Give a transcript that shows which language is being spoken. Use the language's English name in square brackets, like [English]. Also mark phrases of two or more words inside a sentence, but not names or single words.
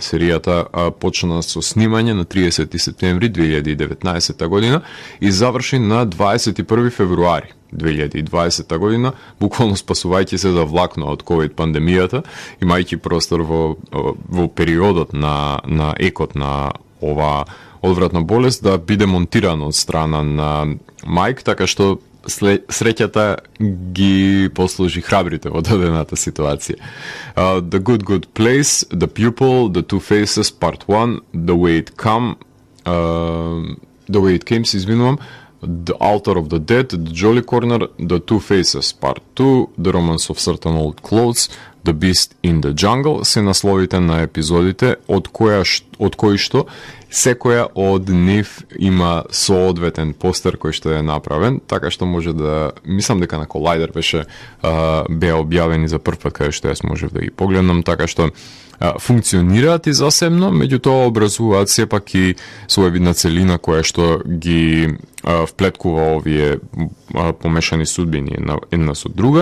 [Macedonian] Серијата почна со снимање на 30 септември 2019 година и заврши на 21 февруари 2020 година, буквално спасувајќи се за влакно од ковид пандемијата, имајќи простор во периодот на екот на ова одвратна болест да биде монтирано од страна на Майк, така што среќата ги послужи храбрите во дадената ситуација. The Good Place, The Pupil, The Two Faces, Part 1, The Way It Came, се извинувам, The Altar of the Dead, The Jolly Corner, The Two Faces, Part 2, The Romance of Certain Old Clothes, The Beast in the Jungle се насловите на епизодите, од кои што секоја од нив има соодветен постер кој што е направен, така што може да, мислам дека на Collider беа објавени за прв пат, каде што јас можев да ги погледнам, така што функционираат и засебно, меѓутоа образуваат сепак и своевидна целина која што ги вплеткува овие помешани судбини една со друга.